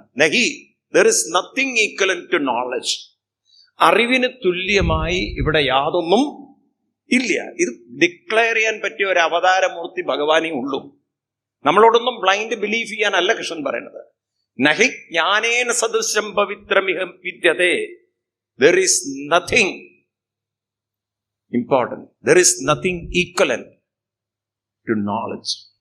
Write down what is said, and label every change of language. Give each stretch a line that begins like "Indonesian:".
English: നഹി, there is nothing equivalent to knowledge.
Malayalam: അറിവിന് തുല്യമായി ഇവിടെ യാതൊന്നും ഇല്ല. ഇത് ഡിക്ലെയർ ചെയ്യാൻ പറ്റിയ ഒരു അവതാരമൂർത്തി ഭഗവാനേ ഉള്ളൂ. നമ്മളോടൊന്നും ബ്ലൈൻഡ് ബിലീഫ് ചെയ്യാനല്ല കൃഷ്ണൻ പറയുന്നത്.
Sanskrit: നഹി ജ്ഞാനേന സദൃശം പവിത്രമിഹ വിദ്യതേ.
English: there is nothing important, there is nothing equivalent to knowledge.